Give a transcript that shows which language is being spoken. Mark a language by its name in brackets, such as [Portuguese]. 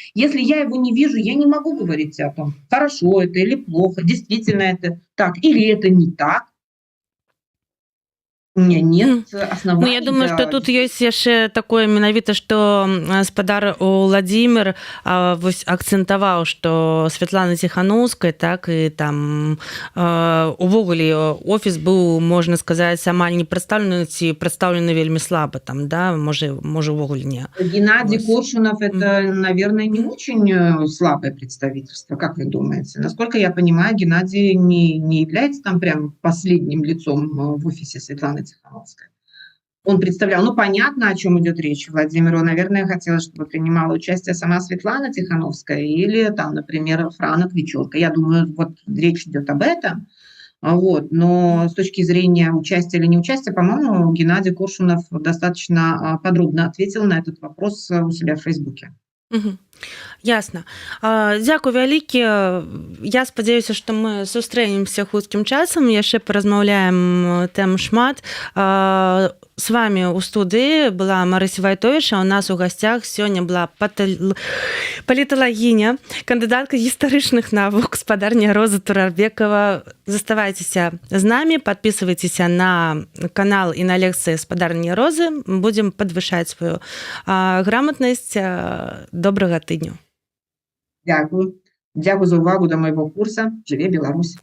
[Russian] Если я его не вижу, я не могу говорить о том, хорошо это или плохо, действительно это так, или это не так. У меня нет Ну, я оснований думаю, што для [Belarusian] тут ёсць яшчэ такое менавіта, што спадар Уладзімір вось акцэнтаваў, што Святланы Ціханаўскай, так і там увогуле офіс быў, можна сказаць, амаль не прадстаўлены ці прадстаўлены вельмі слаба там, да, можа увогуле не. [Russian] Геннадий [Belarusian] Вось. [Russian] Коршунов это, наверное, не очень слабое представительство, как вы думаете? Насколько я понимаю, Геннадий не является там прям последним лицом в офисе Светланы Тихановской. Он представлял, ну, понятно, о чем идет речь. Владимиру, наверное, хотелось, чтобы принимала участие сама Светлана Тихановская или там, например, Франа Квичурка. Я думаю, вот речь идет об этом. Вот. Но с точки зрения участия или неучастия, по-моему, Геннадий Коршунов достаточно подробно ответил на этот вопрос у себя в Фейсбуке. [Belarusian] Ясна. Дзякуй вялікі. Я спадзяюся, што мы сустрэнемся хуткім часам, яшчэ паразмаўляем тэм шмат. [Russian] С вами [Belarusian] у студыі была Марыся Вайтовіч, а у нас у гасцях сёння была паліталагіня, кандыдатка гістарычных навук, спадарня Роза Турарбекова. Заставайцеся з намі, [Russian] подписывайтеся [Belarusian] на канал і на лекцыі спадарні Розы. Будзем падвышаць сваю грамотнасць. Добрага тыдню. [Ukrainian] Дякую. Дякую за увагу до [Russian] моего курса. [Belarusian] Жыве Беларусь.